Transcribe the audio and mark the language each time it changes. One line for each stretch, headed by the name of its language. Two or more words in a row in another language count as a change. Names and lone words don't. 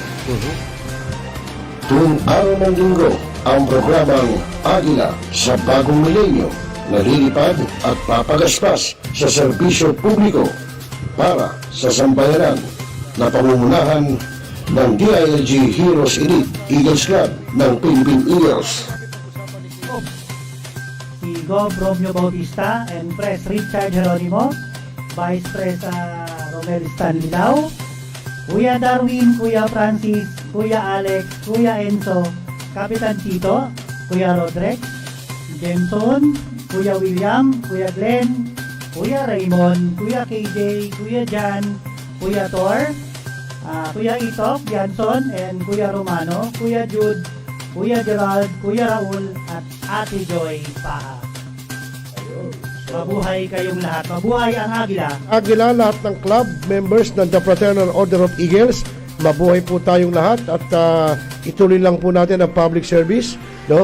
Filipino: Tuwing araw ng linggo, ang programang Agila sa Bagong Milenyo nalilipad at papagaspas sa serbisyo publiko para sa sambayanan na pamumunahan ng DILG Heroes Elite Eagles Club ng Philippine Eagles. Si Gov. Romeo Bautista and Pres. Richard Geronimo, Vice Pres. Romel Stanlilao, Kuya Darwin, Kuya Francis, Kuya Alex, Kuya Enzo, Kapitan Tito, Kuya Rodrex, Jameson, Kuya William, Kuya Glenn, Kuya Raymond, Kuya KJ, Kuya Jan, Kuya Tor, Kuya Itok, Janson, and Kuya Romano, Kuya Jude, Kuya Gerald, Kuya Raul, at Ate Joy Paha. Mabuhay kayong lahat. Mabuhay ang Agila. Agila, lahat ng club members ng The Fraternal Order of Eagles, mabuhay po tayong lahat at ituloy lang po natin ang
English: public service,
Filipino: no?